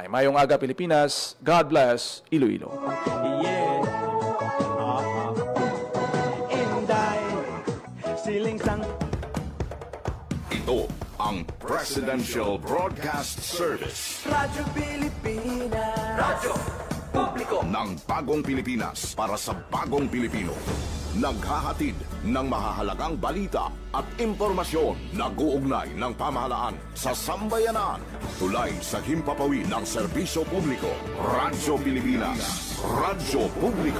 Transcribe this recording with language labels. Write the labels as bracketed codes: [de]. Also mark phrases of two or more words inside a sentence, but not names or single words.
[hil] Mayong aga Pilipinas. [en] God bless Iloilo. [hil] Yeah. Inday. Siling sang [tl] Ito ang Presidential Broadcast Service Radyo Pilipinas. Radyo Publiko. ng Bagong Pilipinas para sa Bagong Pilipino. Naghahatid ng mahahalagang balita at impormasyon na guugnay ng pamahalaan sa sambayanan. Tulay sa himpapawid ng serbisyo publiko. Radyo Pilipinas. Radyo Publiko.